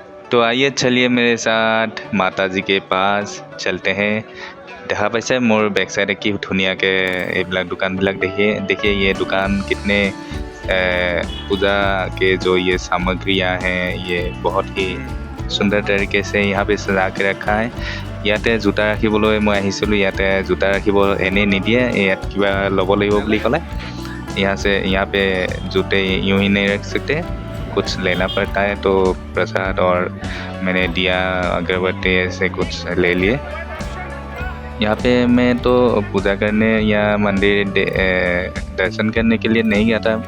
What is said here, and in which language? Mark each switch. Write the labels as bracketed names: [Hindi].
[Hindi] तो आइए चलिए मेरे साथ माता जी के पास चलते हैं। [Assamese] দেখা পাইছে মোৰ বেক সাইডে কি ধুনীয়াকৈ এইবিলাক দোকানবিলাক [Hindi] देखिए ये दुकान कितने पूजा के जो ये सामग्रियाँ हैं ये बहुत ही सुंदर तरीके से यहाँ पे सजा के रखा है। [Assamese] ইয়াতে জোতা ৰাখিবলৈ মই আহিছিলোঁ। ইয়াতে জোতা ৰাখিব এনেই নিদিয়ে, ইয়াত কিবা ল'ব লাগিব বুলি ক'লে। [Hindi] यहाँ पे जूते यूं ही नहीं रख सकते, कुछ लेना पड़ता है। तो प्रसाद और मैंने दिया अगरबत्ती ऐसे कुछ ले लिए। यहाँ पे मैं तो पूजा करने या मंदिर दर्शन करने के लिए नहीं गया था।